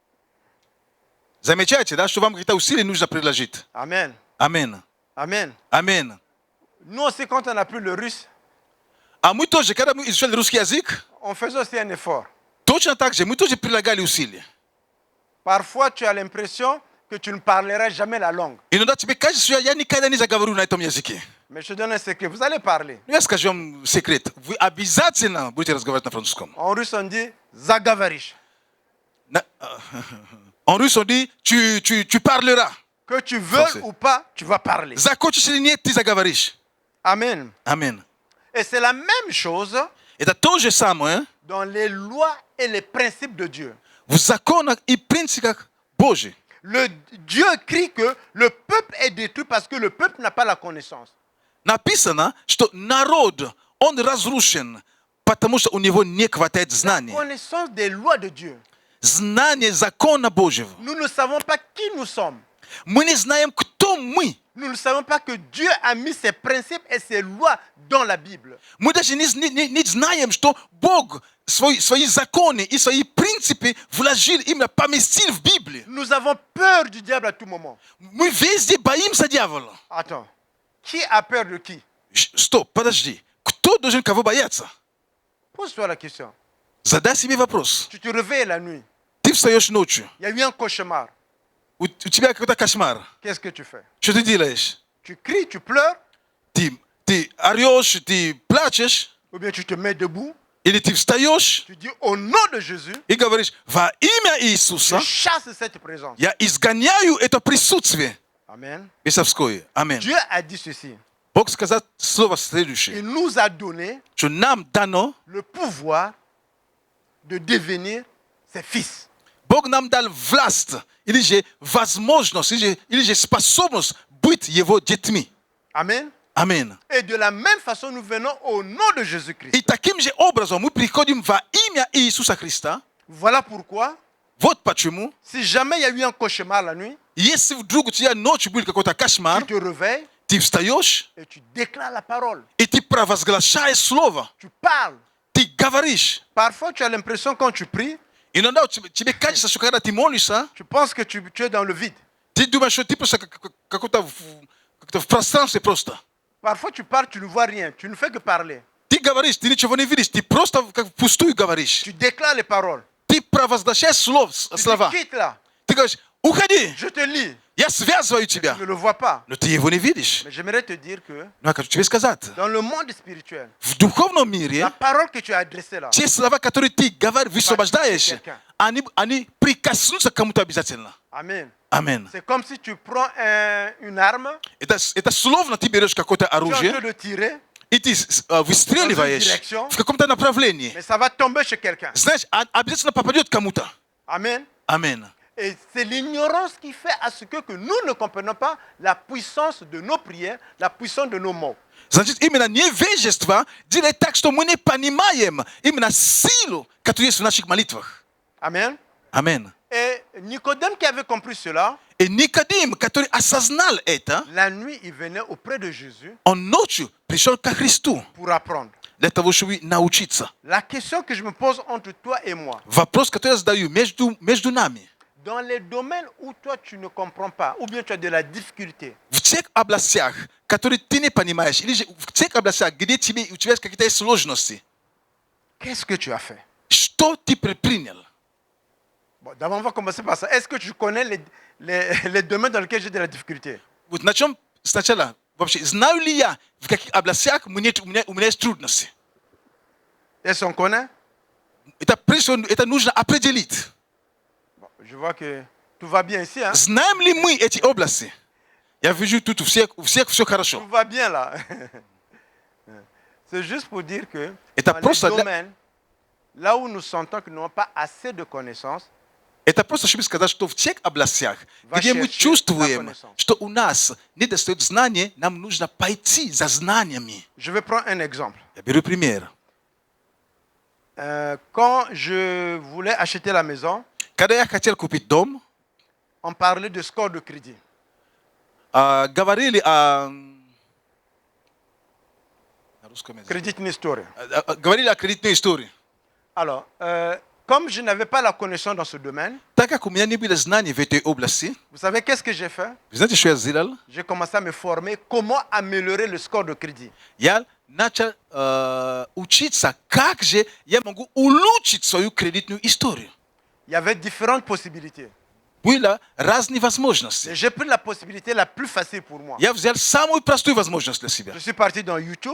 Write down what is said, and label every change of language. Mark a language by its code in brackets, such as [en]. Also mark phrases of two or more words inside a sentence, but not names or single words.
[ru] Замечаете, да, что вам какие-то усилия нужно приложить? [fr] Amen. [ru] Аминь. [fr] Amen. [ru] Аминь. [fr] Nous aussi, quand on a appris le russe, [ru] А мы тоже, когда мы изучали русский язык, [fr] on faisait aussi un effort. [ru] точно так же, мы тоже прилагали усилия. [fr] Parfois, tu as l'impression que tu ne parleras jamais la langue. [ru] Иногда тебе кажется, что я никогда не заговорю на этом языке. [fr] Mais je te donne un secret, vous allez parler. [ru] Я скажу вам секрет. Вы обязательно будете разговаривать на французском. [fr] En russe, on dit Zagavarish. En russe, on dit tu parleras. Que tu veux Français. ou pas, tu vas parler. [ru] Захочешь или нет, ты заговоришь. [fr] Amen. [ru] Аминь. [fr] Et c'est la même chose [ru] Это то же самое [fr] dans les lois et les principes de Dieu. [ru] в законах и принципах Божьих. [fr] Dieu crie que le peuple est détruit parce que le peuple n'a pas la connaissance. [ru] Написано, что народ, он разрушен, потому что у него не хватает знания. [fr] Connaissance des lois de Dieu. [ru] Знание закона Божьего. [fr] Nous ne savons pas qui nous sommes. [ru] Мы не знаем, кто мы. [fr] Nous ne savons pas que Dieu a mis ses principes et ses lois dans la Bible. [ru] Мы даже не знаем, что Бог свои законы и свои принципы вложил, именно поместил в Библии. [fr] Nous avons peur du diable à tout moment. [ru] Мы везде боимся дьявола. [fr] Attends, qui a peur de qui? [ru] Стоп, подожди. Кто должен кого бояться? [fr] Pose-toi la question. [ru] Задай себе вопрос. [fr] Tu te réveilles la nuit. [ru] Ты встаешь ночью. [fr] Il y a eu un cauchemar. [ru] У тебя какой-то кошмар. [fr] Qu'est-ce que tu fais? [ru] Что ты делаешь? [fr] Tu cries, tu pleures, [ru] Ты орешь, ты плачешь, [fr] ou bien tu te mets debout. [ru] или ты встаешь [fr] Tu dis au nom de Jésus, [ru] и говоришь: во имя [fr] je [ru] Иисуса [fr] chasse cette présence. [ru] я изгоняю это присутствие [fr] Amen. [ru] бесовское. Аминь. [fr] Dieu a dit ceci. [ru] Бог сказал слово [fr] Il [ru] следующее, [fr] nous a donné [ru] что нам дано, [fr] le pouvoir de devenir ses fils. [ru] Бог нам дал власть, или же возможность, или же способность быть Его детьми. [fr] Amen. [ru] Аминь. [fr] Et de la même façon, nous venons au nom de Jésus-Christ. [ru] И таким же образом мы приходим во имя Иисуса Христа. [fr] Voilà pourquoi, [ru] Вот почему, [fr] si jamais il y a eu un cauchemar la nuit, [ru] если вдруг у тебя ночью был какой-то кошмар, [fr] tu te réveilles [ru] ты встаешь, [fr] et tu déclares la parole. [ru] и ты провозглашаешь слово, [fr] Tu parles. [ru] ты говоришь. [fr] Parfois, tu as l'impression quand tu pries, [ru] Иногда тебе кажется, что когда ты молишься, [fr] tu penses que tu es dans le vide. [ru] ты думаешь, что ты просто как-то в пространстве просто. [fr] Parfois, tu parles, tu ne vois rien. Tu ne fais que parler. [ru] Ты говоришь, ты ничего не видишь, ты просто как впустую говоришь. [fr] Tu déclares les paroles. [ru] Ты провозглашаешь [fr] Tu [ru] слова. [fr] dis, quitte là. [ru] Ты говоришь: уходи, [fr] Je te lis. [ru] я связываю тебя. [fr] Tu ne le vois pas. [ru] Но ты его не видишь. [fr] Mais j'aimerais te dire que [ru] Ну, я хочу тебе сказать, [fr] dans le monde spirituel, [ru] в духовном мире [fr] la parole que tu as adressée là, [ru] те слова, которые ты говоришь, высвобождаешь, они прикоснутся к кому-то обязательно. [fr] Amen. [ru] Аминь. [fr] C'est comme si tu prends une arme, [ru] Это словно ты берешь какое-то [fr] tu es en train [ru] оружие, [fr] de tirer, [ru] и ты выстреливаешь в каком-то направлении. [fr] mais ça va tomber chez quelqu'un. [ru] Знаешь, обязательно попадет кому-то. [fr] Amen. [ru] Аминь. [fr] Et c'est l'ignorance qui fait à ce que nous ne comprenons pas la puissance de nos prières, la puissance de nos mots. [ru] Значит, именно невежество делает так, что мы не понимаем именно силу, которая есть в наших молитвах. [fr] Amen. [ru] Аминь. [fr] Et Nicodème qui avait compris cela, [ru] И Никодим, который осознал это, [fr] la nuit, il venait auprès de Jésus [ru] он ночью пришел ко Христу [fr] pour apprendre. [ru] для того, чтобы научиться. [fr] La question que je me pose entre toi et moi, [ru] Вопрос, который я задаю между нами. [fr] dans les domaines où toi tu ne comprends pas, ou bien tu as de la difficulté, [ru] В тех областях, которые ты не понимаешь, или же в тех областях, где у тебя есть какие-то сложности, [fr] qu'est-ce que tu as fait? [ru] что ты предпринял? [fr] Bon, d'abord, on va commencer par ça. Est-ce que tu connais les domaines dans lesquels j'ai de la difficulté? [ru] Вот на чем сначала вообще, знаю ли я, в каких областях у меня есть трудности? [fr] Est-ce qu'on connaît? [ru] Это прежде всего, это нужно определить. [fr] Bon, je vois que tout va bien ici. Hein? [ru] Знаем ли мы эти области? Я вижу, тут у всех все хорошо. [fr] Tout va bien là. C'est juste pour dire que [ru] Это [fr] dans les [ru] просто [fr] domaines, là où nous sentons que nous n'avons pas assez de connaissances, [ru] это просто, чтобы сказать, что в тех областях, где мы чувствуем, что у нас недостает знания, нам нужно пойти за знаниями. [fr] je vais prendre un exemple. [ru] Я беру пример. [fr] Quand je voulais acheter la maison, [ru] Когда я хотел купить дом, [fr] on parlait de score de crédit. [ru] говорили о... На русском языке. Кредитная история. Говорили о кредитной истории. [fr] Alors, comme je n'avais pas la connaissance dans ce domaine, [ru] Так как у меня не было знаний в этой области, [fr] vous savez qu'est-ce que j'ai fait? [ru] вы знаете, что я сделал? [fr] J'ai commencé à me former comment améliorer le score de crédit. [ru] Я начал учиться, как же я могу улучшить свою кредитную историю. [fr] Il y avait différentes possibilités. [ru] Были разные возможности. [fr] Et j'ai pris la possibilité la plus facile pour moi. [ru] Я взял самую простую возможность для себя. [fr] Je suis parti dans YouTube,